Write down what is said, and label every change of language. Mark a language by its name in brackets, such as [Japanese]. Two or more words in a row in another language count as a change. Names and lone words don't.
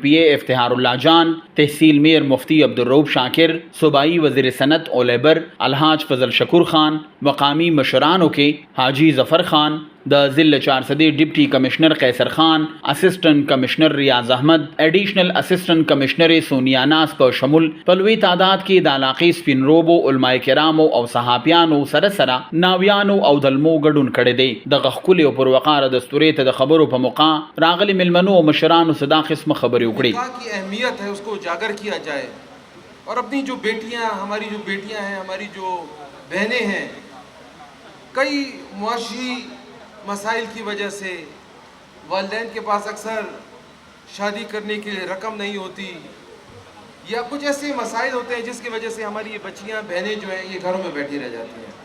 [Pashto] پی اے افتخار الله جان، تحصیل میر مفتی عبدالرؤف شاکر، صوبائی وزیر صنعت او لیبر الحاج فضل شکور خان، مقامی مشرانو کې حاجی ظفر خان، د ضلع چارسدی ډپټي کمشنر قیصر خان، اسسټنټ کمشنر ریاض احمد، ایډیشنل اسسټنټ کمشنر سونیا ناز په شمول په لوی تعداد کې د علاقې سپین روبو علماء کرامو او صحابیانو سره ناویانو او دلمو ګډون کړی دی. دغه ښکلې او پروقاره دستورې ته د خبرو په موقع راغلي ملمنو او مشرانو صدا قسمه خبرې وکړي. [Urdu] کی اہمیت ہے اس کو اجاگر کیا جائے اور اپنی جو بیٹیاں ہیں، ہماری جو بہنیں ہیں، کئی معاشی مسائل کی وجہ سے والدین کے پاس اکثر شادی کرنے کے لیے رقم نہیں ہوتی یا کچھ ایسے مسائل ہوتے ہیں جس کی وجہ سے ہماری یہ بچیاں بہنیں جو ہیں یہ گھروں میں بیٹھی رہ جاتی ہیں.